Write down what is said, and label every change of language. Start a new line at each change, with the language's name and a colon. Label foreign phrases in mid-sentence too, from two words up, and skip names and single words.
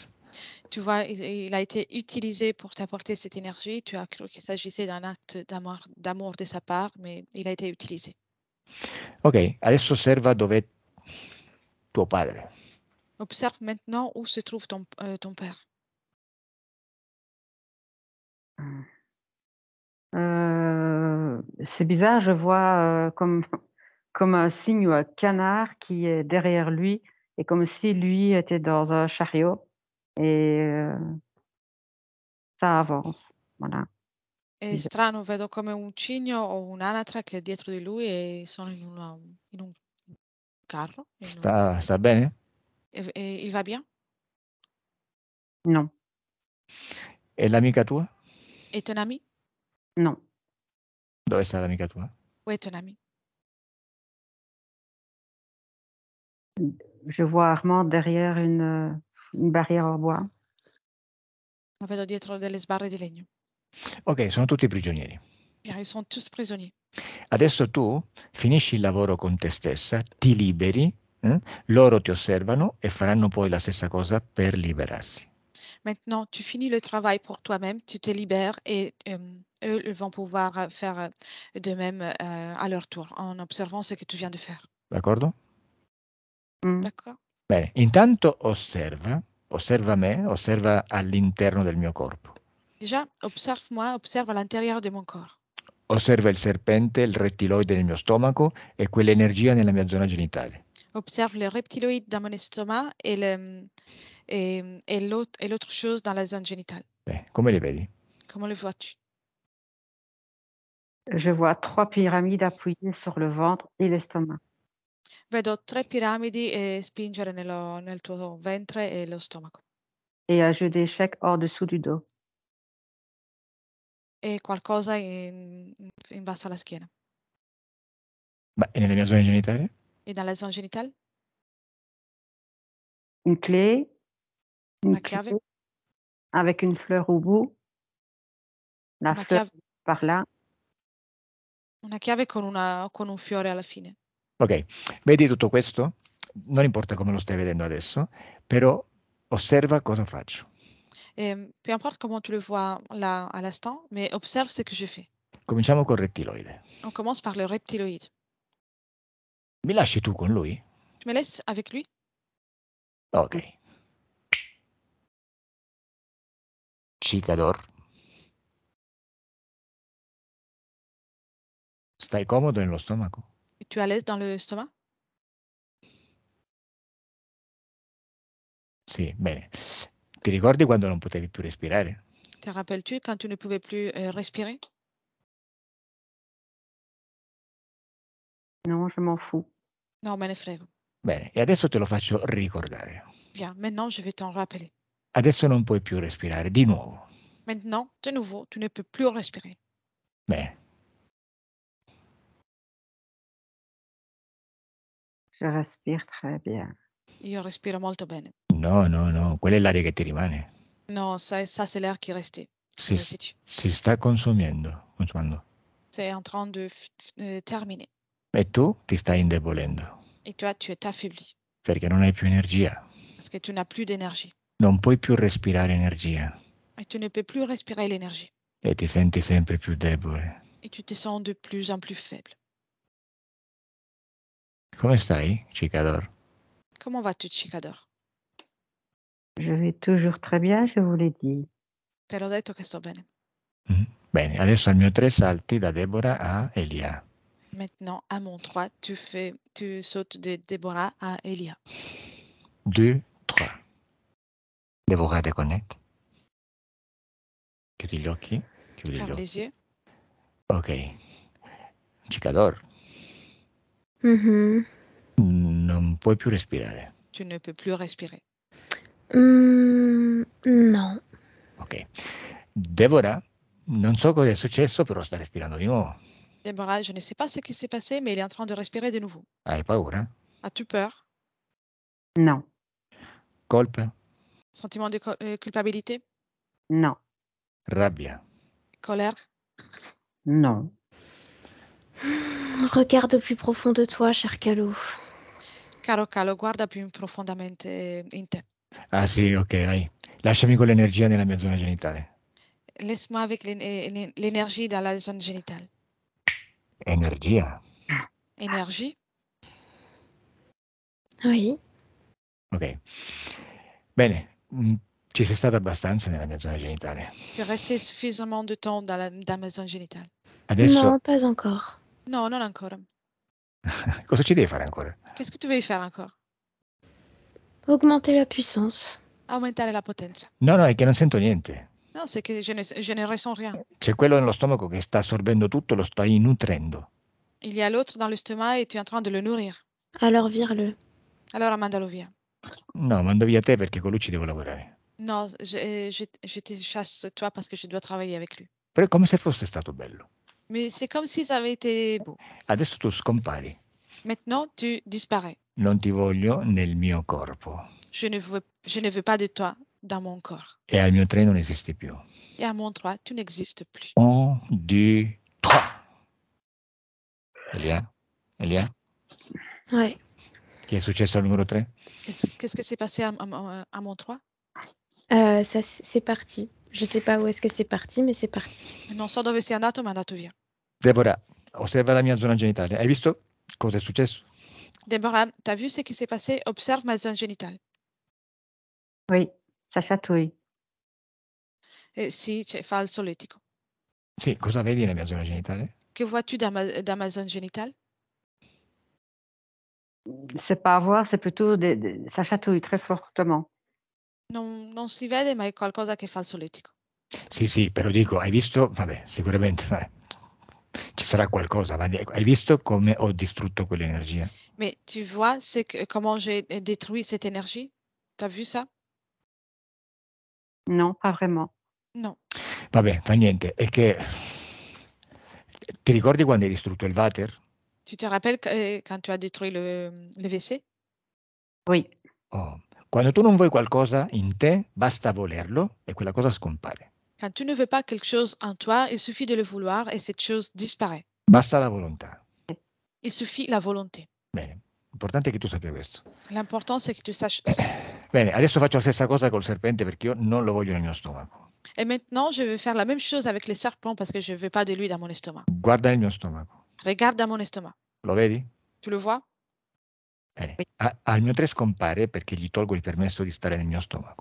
French: Tu vois, il a été utilisé pour t'apporter cette énergie. Tu as cru qu'il s'agissait d'un acte d'amour de sa part, mais il a été utilisé.
Italian: Ok, adesso osserva dov'è tuo padre.
French: Observe maintenant où se trouve ton père. C'est bizarre, je vois comme un signe ou un canard qui est derrière lui et comme si lui était dans un chariot et ça avance. Voilà.
Italian: È
French: Bizarre.
Italian: strano, vedo come un cigno o un'anatra che è dietro di lui e sono in un carro. Sta bene?
French: E il va bien? Non,
Italian: È l'amica tua?
French: È ton ami? non.
Italian: Dove sta l'amica tua?
French: Où est ton ami? Je vois Armand derrière une barrière en bois.
Italian: Lo vedo dietro delle sbarre di legno. Ok, sono tutti prigionieri.
French: Bien, ils sont tous prisonniers.
Italian: Adesso tu finisci il lavoro con te stessa, ti liberi, loro ti osservano e faranno poi la stessa cosa per liberarsi.
French: Maintenant, tu finis le travail pour toi-même, tu te libères et eux ils vont pouvoir faire de même à leur tour en observant ce que tu viens de faire.
Italian: D'accordo?
French: D'accord?
Italian: Bene, intanto osserva me, osserva all'interno del mio corpo.
French: Déjà, observe-moi, observe à l'intérieur de mon corps.
Italian: Osserva il serpente, il rettiloide nel mio stomaco e quell'energia nella mia zona genitale.
French: Observe le reptiloïde dans mon estomac et l'autre chose dans la zone génitale.
Italian: Come li vedi?
French: Comment le vois-tu? Je vois 3 pyramides appuyées sur le ventre et l'estomac.
Italian: Vedo 3 piramidi spingere nel tuo ventre e lo stomaco.
French: Et un jeu d'échecs en dessous du dos.
Italian: E qualcosa in basso alla schiena. E nelle mie zone genitali?
French: E dans la zone génitale? Une clé
Italian: Una chiave?
French: avec une fleur au bout. La
Italian: Una
French: fleur
Italian: chiave,
French: par là.
Italian: una chiave con un fiore alla fine. Ok, vedi tutto questo? Non importa come lo stai vedendo adesso, però osserva cosa faccio.
French: Peu importe comment tu le vois là à l'instant, mais observe ce que je fais.
Italian: Cominciamo col rettiloide.
French: On commence par le reptiloïde.
Italian: Mi lasci tu con lui?
French: Tu me laisses avec lui?
Italian: Ok. Cicador. Stai comodo nello stomaco?
French: Et tu es à l'aise dans le stomac?
Italian: Sì, bene. Ti ricordi quando non potevi più respirare?
French: Te rappelles-tu quand tu ne pouvais plus respirer? Non, je m'en fous.
Italian: Non, me ne frego. Bene, e adesso te lo faccio ricordare.
French: Bien, maintenant je vais t'en rappeler.
Italian: Adesso non puoi più respirare, di nuovo.
French: Maintenant, de nouveau, tu ne peux plus respirer.
Italian: Bene.
French: Je respire très bien.
Italian: Io respiro molto bene. No, quella è l'aria che ti rimane. No,
French: ça c'est l'air qui est resté.
Italian: Si,
French: Le résidu.
Italian: si sta consumando.
French: C'est en train de terminer.
Italian: E tu ti stai indebolendo,
French: Et toi, tu es affaibli
Italian: perché non hai più energia.
French: parce que tu n'as plus d'énergie.
Italian: Non puoi più respirare energia
French: Et tu ne peux plus respirer l'énergie.
Italian: e ti senti sempre più debole.
French: Et tu te sens de plus en plus faible.
Italian: Come stai, Cicador?
French: Comment vas-tu, Chicador? Je vais toujours très bien, je vous l'ai dit.
Italian: Te l'ho detto che sto bene. Bene, adesso al mio 3 salti da Deborah a Elia.
French: Maintenant, à mon 3, tu sautes de Déborah à Elia. 2, 3. Deborah déconnecte.
Italian: Chiudi gli occhi. Chiudi gli
French: Ferme
Italian: occhi.
French: les yeux.
Italian: Ok. Cicador, Mhm. non puoi più respirare.
French: Tu ne peux plus respirer. Non.
Italian: Ok. Deborah, non so cosa è successo, però sta respirando di nuovo.
French: Déborah, je ne sais pas ce qui s'est passé, mais il est en train de respirer de nouveau.
Italian: Hai paura?
French: As-tu peur? Non,
Italian: Colpa?
French: Sentiment de culpabilité? non,
Italian: Rabbia?
French: Colère? non. Regarde au plus profond de toi, cher Calo.
Italian: Caro, guarda più profondamente in te. Ah sì, ok, vai. Lasciami con l'energia nella mia zona genitale.
French: Laisse-moi avec l'énergie dans la zone génitale.
Italian: Energia?
French: Énergie? Oui.
Italian: Ok. Bene, ci sei stata abbastanza nella mia zona genitale.
French: Tu es resté suffisamment de temps dans ma zone génitale.
Italian: Adesso
French: Non, pas encore.
Italian: No, non ancora. cosa ci devi fare ancora?
French: Qu'est-ce que tu veux y faire encore? Augmenter la puissance.
Italian: Aumentare la potenza. No, è che non sento niente.
French: Non, c'est que je ne ressens rien.
Italian: C'è quello nello stomaco che sta assorbendo tutto, lo stai nutrendo.
French: Il y a l'autre dans l'estomac et tu es en train de le nourrir. Alors vire-le.
Italian: Allora mandalo via. No, mando via te perché con lui ci devo lavorare.
French: Non, je te chasse toi parce que je dois travailler avec lui.
Italian: Però è come se fosse stato bello.
French: Mais c'est comme si ça avait été beau.
Italian: Adesso tu scompari.
French: Maintenant, tu disparais.
Italian: Non ti voglio nel mio corpo.
French: Je ne veux pas de toi dans mon corps.
Italian: E al mio 3 non esisti più.
French: Et à mon 3, tu n'existes plus.
Italian: 1, 2, 3. Elia?
French: Ouais.
Italian: Che è successo al numero 3?
French: Qu'est-ce que s'est passé à mon 3? Ça, c'est parti. Je sais pas où est-ce que c'est parti, mais c'est parti.
Italian: Non so dove sia andato, ma è andato via. Deborah, osserva la mia zona genitale. Hai visto cosa è successo?
French: Déborah, t'as vu ce qui s'est passé? Observe ma zone génitale. Oui, ça chatouille.
Italian: Sì, fa il solletico. Sì, cosa vedi nella mia zona genitale?
French: Que vois-tu dans ma zone génitale? C'est pas à voir, c'est plutôt ça chatouille très fortement.
Italian: Non si vede, ma è qualcosa che fa il solletico. Sì, però dico, hai visto? Vabbè, sicuramente ci sarà qualcosa, ma hai visto come ho distrutto quell'energia?
French: Mais tu vois comment j'ai détruit cette énergie? T'as vu ça? Non, pas vraiment. Non.
Italian: Vabbè, fa niente, è che ti ricordi quando hai distrutto il water?
French: Tu te rappelles quand tu as détruit le WC? Oui, Oh.
Italian: Quando tu non vuoi qualcosa in te, basta volerlo e quella cosa scompare.
French: Quand tu ne veux pas quelque chose en toi, il suffit de le vouloir et cette chose disparaît.
Italian: Basta la volontà.
French: Il suffit la volonté.
Italian: Bene, l'importante è che tu sappia questo.
French: L'important, c'est que tu saches ça.
Italian: Bene, adesso faccio la stessa cosa col serpente perché io non lo voglio nel mio stomaco.
French: Et maintenant, je vais faire la même chose avec les serpents parce que je ne veux pas de lui dans mon estomac.
Italian: Guarda nel mio stomaco.
French: Regarde dans mon estomac.
Italian: Lo vedi?
French: Tu le vois?
Italian: Bene. Al mio 3 scompare perché gli tolgo il permesso di stare nel mio stomaco.